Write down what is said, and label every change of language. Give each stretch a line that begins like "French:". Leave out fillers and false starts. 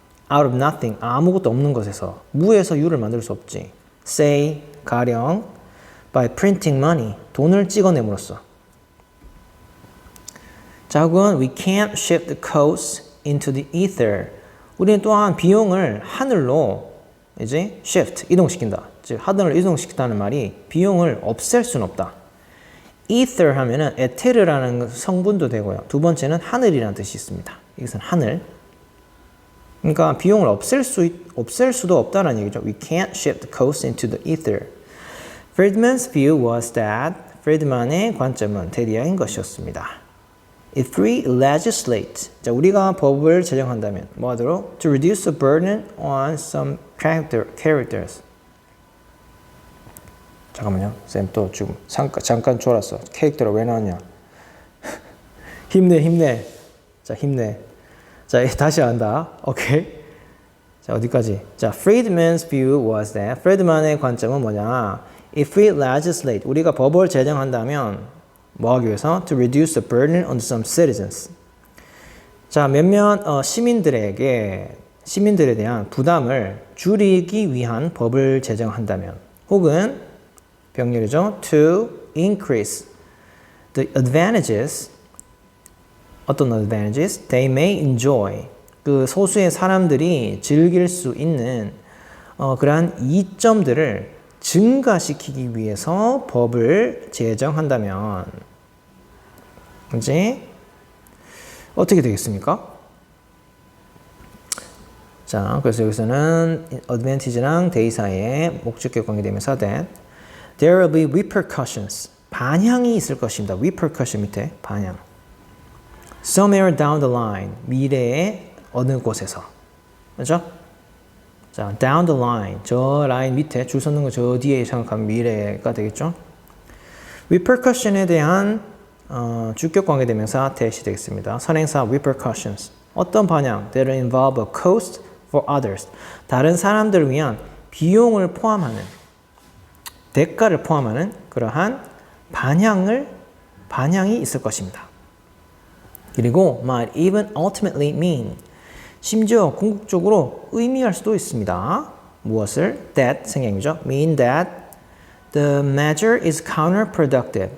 English: Out of nothing,
Korean: 아무것도 없는 것에서. 무에서 유를 만들 수 없지.
English: Say,
Korean: 가령,
English: by printing money,
Korean: 돈을 찍어냄으로써.
English: 자, 혹은 we can't shift the coast into the ether.
Korean: 우리는 또한 비용을 하늘로 이제 shift, 이동시킨다. 즉, 하늘을 이동시킨다는 말이 비용을 없앨 수는 없다. ether 하면은 에테르라는 성분도 되고요. 두 번째는 하늘이라는 뜻이 있습니다. 이것은 하늘. 그러니까 비용을 없앨 수도 없다는 얘기죠.
English: We can't shift the coast into the ether. Friedman's view was that
Korean: 프리드만의 관점은 대리아인 것이었습니다.
English: If we legislate,
Korean: 자, 우리가 법을 제정한다면 뭐하도록?
English: To reduce the burden on some characters.
Korean: 잠깐만요. 쌤 또 지금 잠깐 졸았어. 캐릭터로 왜 나왔냐? 힘내. 자, 힘내. 자, 다시 한다. 오케이. 자, 어디까지? 자,
English: Friedman's view was that
Korean: 프리드만의 관점은 뭐냐?
English: If we legislate,
Korean: 우리가 법을 제정한다면 뭐 하기 위해서?
English: To reduce the burden on some citizens.
Korean: 자, 몇몇 시민들에 대한 부담을 줄이기 위한 법을 제정한다면 혹은 병렬이죠.
English: To increase the advantages,
Korean: 어떤
English: advantages? They may enjoy.
Korean: 그 소수의 사람들이 즐길 수 있는 그러한 이점들을 증가시키기 위해서 법을 제정한다면 이제 어떻게 되겠습니까? 자, 그래서 여기서는 advantage랑 they 사이에 목적격 관계되면서
English: that there will be repercussions.
Korean: 반향이 있을 것입니다. repercussion 밑에 반향.
English: Somewhere down the line.
Korean: 미래의 어느 곳에서. 그렇죠?
English: 자, down the line.
Korean: 저 라인 밑에 줄 서는 거 저 뒤에 생각하면 미래가 되겠죠? repercussion에 대한 주격 관계대명사 that이 되겠습니다. 선행사 repercussions. 어떤 반향?
English: That involve a cost for others.
Korean: 다른 사람들을 위한 비용을 포함하는 대가를 포함하는 그러한 반향이 있을 것입니다. 그리고
English: might even ultimately mean
Korean: 심지어 궁극적으로 의미할 수도 있습니다. 무엇을? That 생략이죠.
English: Mean that the measure is counterproductive.